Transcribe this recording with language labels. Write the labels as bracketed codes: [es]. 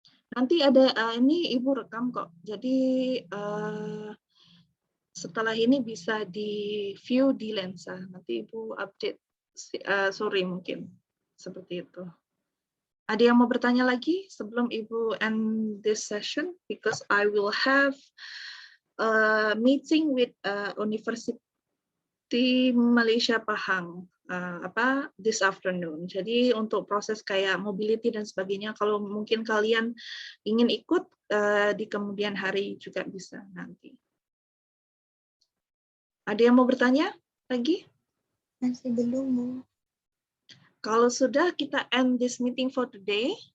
[id] Nanti ada ini Ibu rekam kok. Jadi setelah ini bisa di view di lensa. Nanti Ibu update sore mungkin seperti itu. Ada yang mau bertanya lagi sebelum Ibu [en] end this session? Because I will have a meeting with University Malaysia Pahang this afternoon. [id] Jadi untuk proses kayak mobility dan sebagainya, kalau mungkin kalian ingin ikut di kemudian hari juga bisa nanti. Ada yang mau bertanya lagi? Masih belum, Bu. Kalau sudah, kita [en] end this meeting for today.